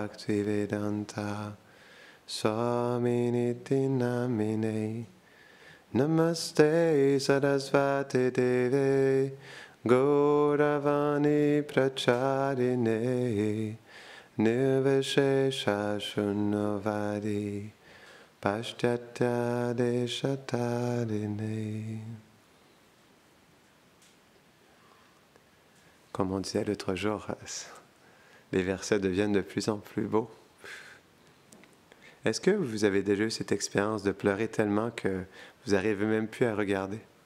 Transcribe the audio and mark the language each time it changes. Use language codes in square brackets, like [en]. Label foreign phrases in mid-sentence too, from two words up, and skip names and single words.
[sa] Bhaktivedanta Swaminiti Namine Namaste Sarasvati Deve Gauravani Pracharine Nirvishesha Shunyavadi Paschatya Deshatarine. [fr] Comme on disait l'autre jour, les versets deviennent de plus en plus beaux. Est-ce que vous avez déjà eu cette expérience de pleurer tellement que vous n'arrivez même plus à regarder?